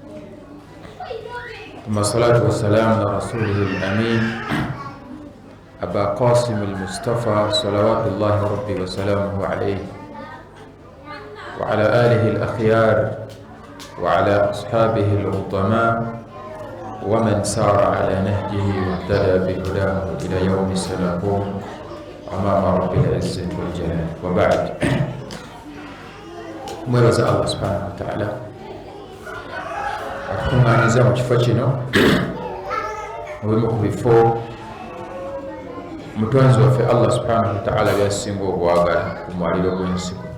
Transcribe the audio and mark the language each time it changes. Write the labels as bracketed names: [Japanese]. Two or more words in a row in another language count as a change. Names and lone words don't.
[Arabic] ثم الصلاة والسلام على رسوله الأمين أبا قاسم المصطفى صلوات الله ربي وسلامه عليه وعلى آله الأخيار وعلى أصحابه العظماء ومن سار على نهجه واهتدى بهداه إلى يوم سنقوم أمام رب العزة والجلال. وبعد، [Ganda] mwebaza [Arabic] الله سبحانه وتعالى [Ganda] atukunganiza mu kifo kino mubimu ku bifo mutonzi waffe [Arabic] الله سبحانه وتعالى [Ganda] byasinga obwagala ku mwaliro gw'ensi.